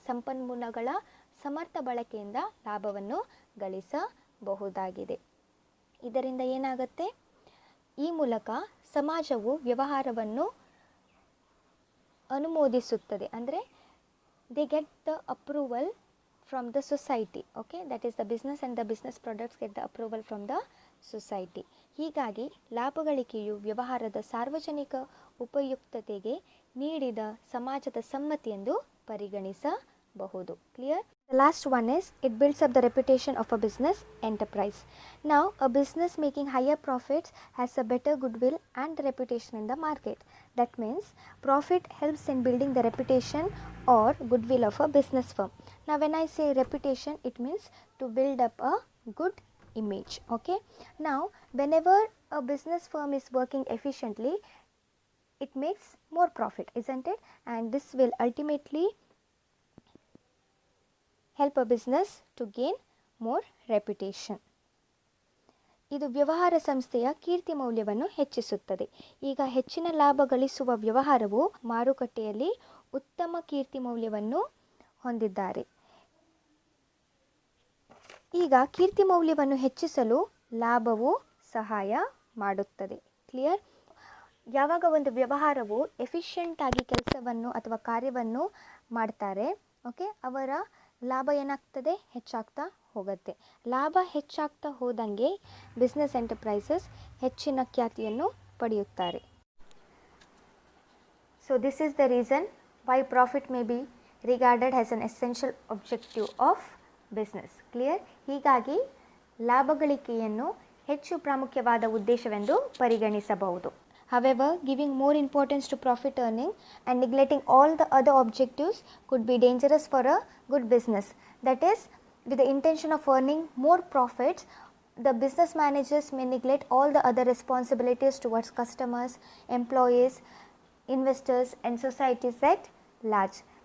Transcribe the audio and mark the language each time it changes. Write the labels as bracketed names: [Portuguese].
[Kannada] ಸಂಪನ್ಮೂಲಗಳ ಸಮರ್ಥ ಬಳಕೆಯಿಂದ ಲಾಭವನ್ನು ಗಳಿಸಬಹುದಾಗಿದೆ. ಇದರಿಂದ ಏನಾಗುತ್ತೆ? ಈ ಮೂಲಕ ಸಮಾಜವು ವ್ಯವಹಾರವನ್ನು ಅನುಮೋದಿಸುತ್ತದೆ. ಅಂದರೆ [English] They get the approval from the society. Okay, that is the business and the business products get the approval from the society. [Kannada] ಹೀಗಾಗಿ ಲಾಭಗಳಿಕೆಯು ವ್ಯವಹಾರದ ಸಾರ್ವಜನಿಕ ಉಪಯುಕ್ತತೆಗೆ ನೀಡಿದ ಸಮಾಜದ ಸಮ್ಮತಿ ಎಂದು ಪರಿಗಣಿಸಬಹುದು. [English] Clear? The last one is it builds up the reputation of a business enterprise. Now a business making higher profits has a better goodwill and reputation in the market. That means profit helps in building the reputation or goodwill of a business firm. Now when I say reputation, it means to build up a good image. Okay, now whenever a business firm is working efficiently, it makes more profit, isn't it? And this will ultimately help a business to gain more reputation. [Kannada] ಇದು ವ್ಯವಹಾರ ಸಂಸ್ಥೆಯ ಕೀರ್ತಿ ಮೌಲ್ಯವನ್ನು ಹೆಚ್ಚಿಸುತ್ತದೆ. ಈಗ ಹೆಚ್ಚಿನ ಲಾಭ ಗಳಿಸುವ ವ್ಯವಹಾರವು ಮಾರುಕಟ್ಟೆಯಲ್ಲಿ ಉತ್ತಮ ಕೀರ್ತಿ ಮೌಲ್ಯವನ್ನು ಹೊಂದಿದ್ದಾರೆ. ಈಗ ಕೀರ್ತಿ ಮೌಲ್ಯವನ್ನು ಹೆಚ್ಚಿಸಲು ಲಾಭವು ಸಹಾಯ ಮಾಡುತ್ತದೆ. ಕ್ಲಿಯರ್? ಯಾವಾಗ ಒಂದು ವ್ಯವಹಾರವು ಎಫಿಷಿಯೆಂಟ್ ಆಗಿ ಕೆಲಸವನ್ನು ಅಥವಾ ಕಾರ್ಯವನ್ನು ಮಾಡ್ತಾರೆ, ಓಕೆ, ಅವರ ಲಾಭ ಏನಾಗ್ತದೆ? ಹೆಚ್ಚಾಗ್ತಾ ಹೋಗುತ್ತೆ. ಲಾಭ ಹೆಚ್ಚಾಗ್ತಾ ಹೋದಂಗೆ ಬಿಸ್ನೆಸ್ ಎಂಟರ್ಪ್ರೈಸಸ್ ಹೆಚ್ಚಿನ ಖ್ಯಾತಿಯನ್ನು ಪಡೆಯುತ್ತಾರೆ. [English] So this is the reason why profit may be regarded as an essential objective of business. Clear? [Kannada] ಹೀಗಾಗಿ ಲಾಭಗಳಿಕೆಯನ್ನು ಹೆಚ್ಚು ಪ್ರಾಮುಖ್ಯವಾದ ಉದ್ದೇಶವೆಂದು ಪರಿಗಣಿಸಬಹುದು. [English] However, giving more importance to profit earning and neglecting all the other objectives could be dangerous for a good business. That is, with the intention of earning more profits, the business managers may neglect all the other responsibilities towards customers, employees, investors and societies at large.